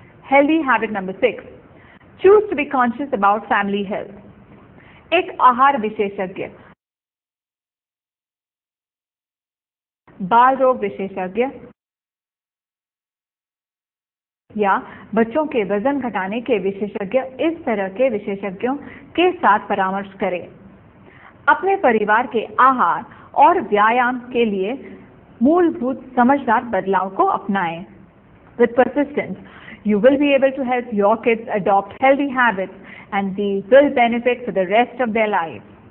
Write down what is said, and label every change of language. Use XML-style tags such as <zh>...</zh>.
<en>Healthy habit number 6. Choose to be conscious about family health.</en> <hi>एक आहार विशेषज्ञ, बाल रोग विशेषज्ञ या बच्चों के वजन घटाने के विशेषज्ञ इस तरह के विशेषज्ञों के साथ परामर्श करें। अपने परिवार के आहार और व्यायाम के लिए मूलभूत समझदार बदलाव को अपनाएं।</hi> <en>With persistence, you will be able to help your kids adopt healthy habits and these will benefit for the rest of their lives.</en>